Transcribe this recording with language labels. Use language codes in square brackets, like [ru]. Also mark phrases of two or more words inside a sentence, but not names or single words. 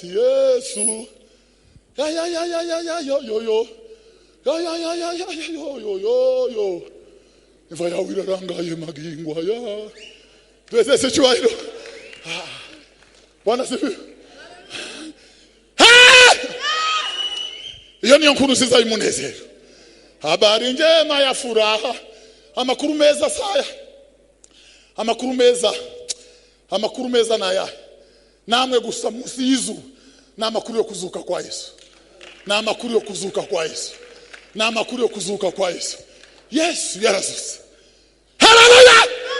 [rn] Yesu yo imva yawe irarangaye magingo aya. Twese cyubahiro [sw] Bwana sifiwe. [rn] Iyo niyo nkuru nziza y'umunezero. [sw] Habari njema ya furaha. [rn] Amakuru meza saya. Amakuru meza naya. Namwe gusa munsi y'izuba. N'amakuru yo kuzuka kwa Yesu. N'amakuru yo kuzuka kwa Yesu. N'amakuru yo kuzuka kwa Yesu. Yesu yarazutse. Haleluya!